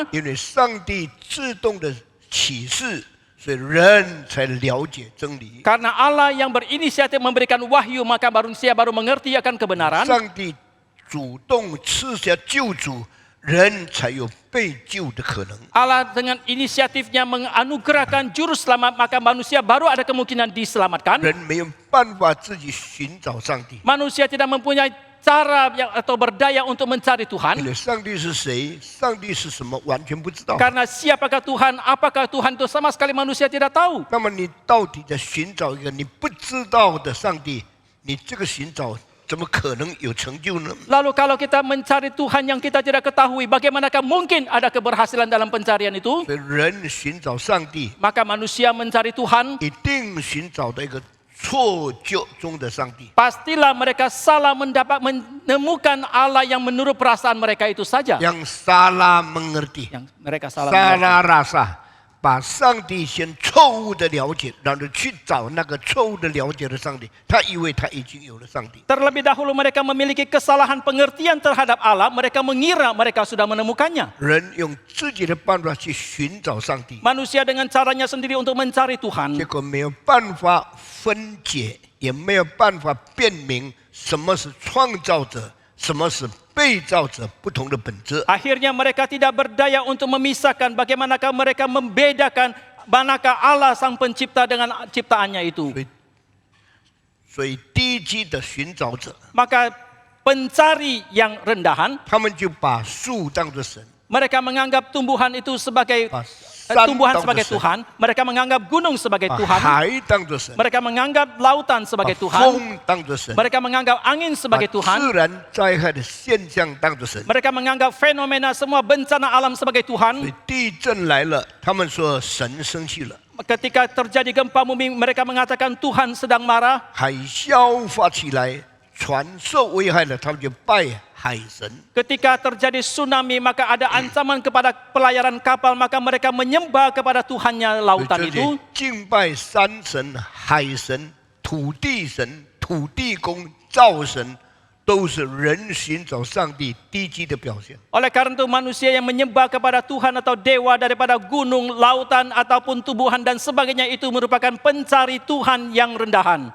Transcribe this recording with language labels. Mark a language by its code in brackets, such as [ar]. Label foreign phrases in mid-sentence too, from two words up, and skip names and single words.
[zh] 因为上帝自动的启示，所以人才了解真理。 [id] karena Allah yang berinisiatif memberikan wahyu, maka manusia baru mengerti akan kebenaran. [zh] 上帝主动赐下救主，人才有被救的可能。 [id] Allah dengan inisiatifnya menganugerahkan juru selamat, maka manusia baru ada kemungkinan diselamatkan. [zh] 人没有办法自己寻找上帝， [id] Manusia tidak mempunyai cara atau berdaya untuk mencari [zh] 因 [id] Tuhan. [zh] 为上帝是谁，上帝是什么，完全不知道。 [id] Karena siapakah Tuhan, apakah Tuhan itu sama sekali manusia tidak tahu. [zh] 那么你到底在寻找一个你不知道的上帝？你这个寻找怎么可能有成就呢？ [id] Lalu kalau kita mencari Tuhan yang kita tidak ketahui, bagaimanakah mungkin ada keberhasilan dalam pencarian itu? [zh] 所以人寻找上帝， [id] Maka manusia mencari Tuhan, [zh] 一定寻找到一个错觉中的上帝。 [id] pastilah mereka salah menemukan Allah yang menurut perasaan mereka itu saja. Yang salah mengerti, Yang mereka salah salah mengerti. rasa， [zh] 把上帝先错误的了解，然后去找那个错误的了解的上帝。他以为他已经有了上帝。 [id] Terlebih dahulu mereka memiliki kesalahan pengertian terhadap Allah, mereka mengira mereka sudah menemukannya. [zh] 人用自己的办法去寻找上帝， [id] Manusia dengan caranya sendiri untuk mencari [zh] 结 [id] Tuhan. [zh] 果没有办法分解，也没有办法辨明什么是创造者，什么是被造者，不同的本质。 [id] Akhirnya mereka tidak berdaya untuk memisahkan bagaimanakah mereka membedakan manakah Allah sang pencipta dengan ciptaannya itu. [zh] 所以低级的寻找者， [id] Maka pencari yang rendahan, [zh] 他们就把树当作神， [id] mereka menganggap tumbuhan itu sebagai [zh] 把山 [id] tumbuhan [zh] 当作 [id] sebagai [zh] 神， [id] Tuhan, mereka menganggap gunung sebagai [zh] 把 [id] Tuhan, [zh] 海当作神， [id] mereka menganggap lautan [zh] 把 [id] sebagai Tuhan, [zh] 风当作神， [id] mereka menganggap angin [zh] 把 [id] sebagai Tuhan, [zh] 自然灾害的现象当作神。 [id] mereka menganggap fenomena semua bencana alam sebagai [zh] 所以 [id] Tuhan. [zh] 地震来了，他们说神生气了； [id] Ketika terjadi gempa bumi, mereka mengatakan Tuhan sedang marah. [zh] 海啸发起来， 船受危害了，他们就拜海神。 [id] Ketika terjadi tsunami maka ada ancaman kepada pelayaran kapal maka mereka menyembah kepada Tuhannya [zh] 所以 [id] lautan [zh] 这 [id] itu. [zh] 些敬拜山神、海神、土地神、土地公、灶神，都是人寻找上帝低级的表现。 [id] Oleh karena itu manusia yang menyembah kepada Tuhan atau dewa daripada gunung, lautan ataupun tumbuhan dan sebagainya itu merupakan pencari Tuhan yang rendahan.